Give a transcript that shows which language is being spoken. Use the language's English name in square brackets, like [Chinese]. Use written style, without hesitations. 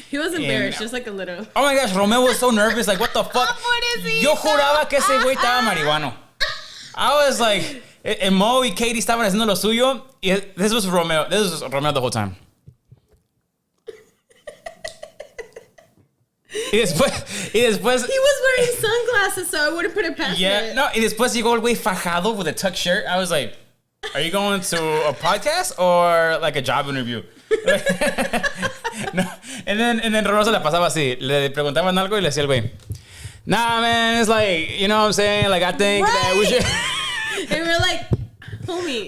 [English] He was embarrassed, just like a little. Oh my gosh, Romeo was so nervous, like what the fuck. [Spanish] Pobrecito. Yo juraba que ese güey estaba marihuano. [English] I was like, [Spanish] And Mo y Katie estaban haciendo lo suyo. [English] Y this was Romeo. This was Romeo the whole time. [Spanish] Y después... [English] He was wearing sunglasses, so I wouldn't put it past it. [Spanish] No, y después llegó el güey fajado [English] with a tuck shirt. I was like, are you going to a podcast or like a job interview? [Spanish] No. [English] And then [Spanish] Romeo se la pasaba así. Le preguntaban algo y le decía el güey, [English] nah, man, it's like, you know what I'm saying? Like, I think that we should... And we're like, homie.